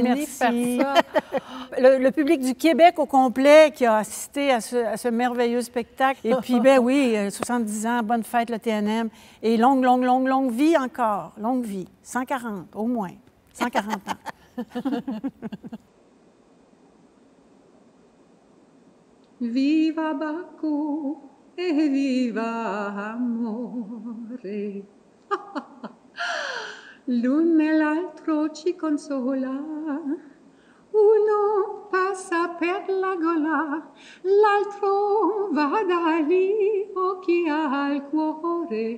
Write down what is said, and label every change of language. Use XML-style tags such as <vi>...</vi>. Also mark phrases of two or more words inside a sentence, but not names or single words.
<fr>réunis faire merci. ça. Le public du Québec au complet qui a assisté à ce merveilleux spectacle. Et puis, ben oui, 70 ans, bonne fête, le TNM. Et longue, longue, longue, longue vie encore. Longue vie. 140, au moins. 140 ans.</fr> <it>Viva Bacco e viva amore. L'un e l'altro ci consola. Uno passa per la gola, l'altro va da lì, occhi al cuore.</it>